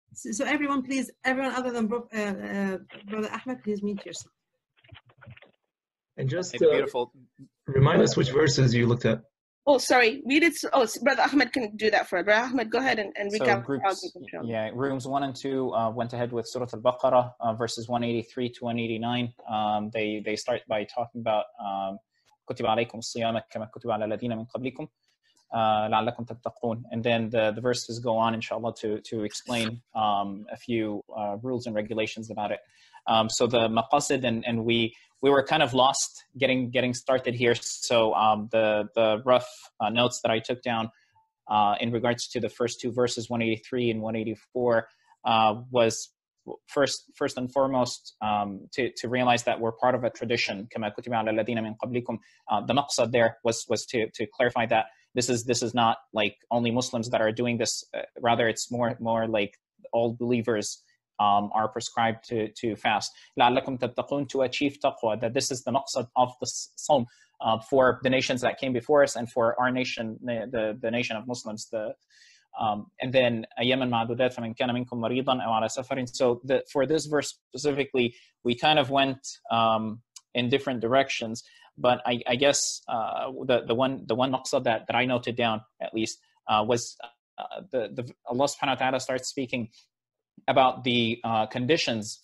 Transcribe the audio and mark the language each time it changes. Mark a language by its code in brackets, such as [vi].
[en] So everyone, please, everyone other than Brother Ahmed, please mute yourself. And just beautiful. Remind us which verses you looked at. Oh, sorry. Read it. Oh, Brother Ahmed can do that for us. Brother Ahmed, go ahead and recap. So groups, rooms 1 and 2 went ahead with Surah Al-Baqarah, verses 183 to 189. They start by talking about [ar] كُتِبَ عَلَيْكُمُ الصِّيَامَ كَمَا كُتِبَ عَلَى الَّذِينَ مِنْ قَبْلِكُمْ لَعَلَّكُمْ تَتَّقُونَ. [en] And then the verses go on, inshallah, to explain a few rules and regulations about it. So the Maqasid, and we were kind of lost getting started here. So the rough notes that I took down in regards to the first 2 verses, 183 and 184, was first and foremost to realize that we're part of a tradition. [ar] كَمَا كُتِبَ عَلَى الَّذِينَ مِنْ قَبْلِكُمْ. [en] The maqsad there was to clarify that this is not like only Muslims that are doing this. Rather, it's more like all believers are prescribed to fast. [ar] لَعَلَّكُمْ تَتَّقُونَ, [en] to achieve taqwa, that this is the maqsad of the Sawm for the nations that came before us and for our nation, the nation of Muslims. And then [ar] أَيَّامًا مَعْدُودَاتٍ فَمَنْ كَانَ مِنْكُمْ مَرِيضًا أَوْ عَلَى سَفَرٍ. [en] So for this verse specifically, we kind of went in different directions. But I guess the one maqsad that I noted down, at least, was Allah subhanahu wa ta'ala starts speaking about the conditions.